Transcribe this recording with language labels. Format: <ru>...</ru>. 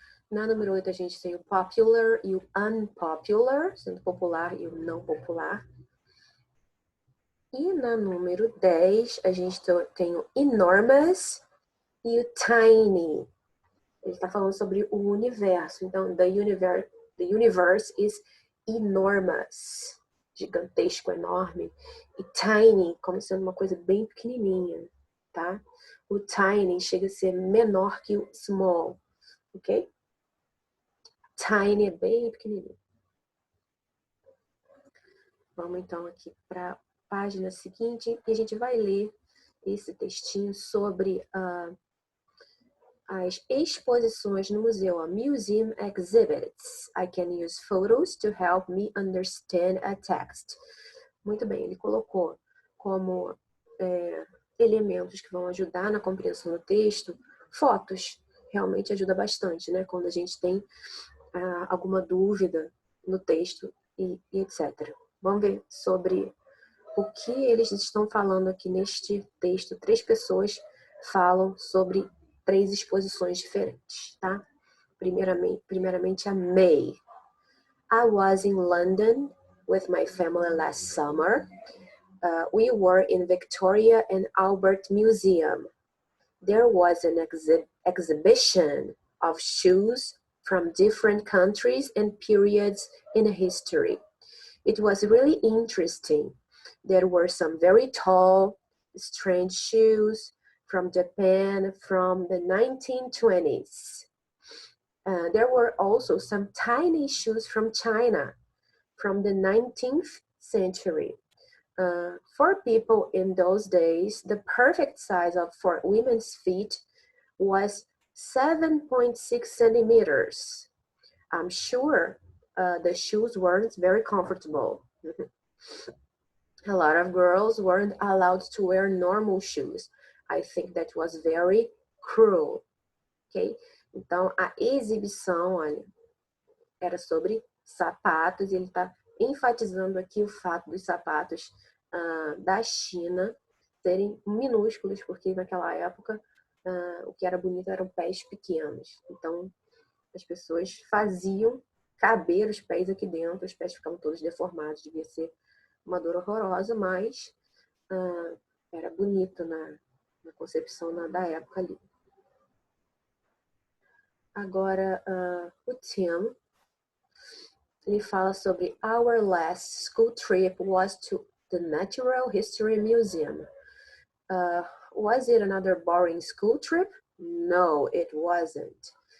<pt>Na número 8 a gente tem o popular e o unpopular, sendo popular e o não popular. E na número 10 a gente tem o enormous e o tiny. Ele está falando sobre o universo.</pt> <en>Então, the universe is enormous.</en> <pt>Gigantesco, enorme. E tiny, como sendo uma coisa bem pequenininha, tá? O tiny chega a ser menor que o small, ok? Tiny é bem pequenininho. Vamos então aqui para a página seguinte e a gente vai ler esse textinho sobre as exposições no museu, Museum Exhibits.</pt> <en>I can use photos to help me understand a text.</en> <pt>Muito bem, ele colocou como elementos que vão ajudar na compreensão do texto, fotos. Realmente ajuda bastante, né? Quando a gente tem alguma dúvida no texto e etc. Vamos ver sobre o que eles estão falando aqui neste texto. 3 pessoas falam sobre 3 exposições diferentes, tá? Primeiramente a May.</pt> <en>I was in London with my family last summer. We were in Victoria and Albert Museum. there was an exhibition of shoes from different countries and periods in history. It was really interesting. There were some very tall, strange shoes from Japan from the 1920s. There were also some tiny shoes from China from the 19th century. For people in those days, the perfect size for women's feet was 7.6 centimeters. I'm sure the shoes weren't very comfortable. A lot of girls weren't allowed to wear normal shoes. I think that was very cruel, ok?</en> <pt>Então, a exibição, olha, era sobre sapatos, e ele está enfatizando aqui o fato dos sapatos da China serem minúsculos, porque naquela época o que era bonito eram pés pequenos. Então, as pessoas faziam caber os pés aqui dentro, os pés ficavam todos deformados, devia ser uma dor horrorosa, mas era bonito na concepção da época ali. Agora, o Tim, ele fala sobre</pt> <en>our last school trip was to the Natural History Museum. Was it another boring school trip? No, it wasn't.</en>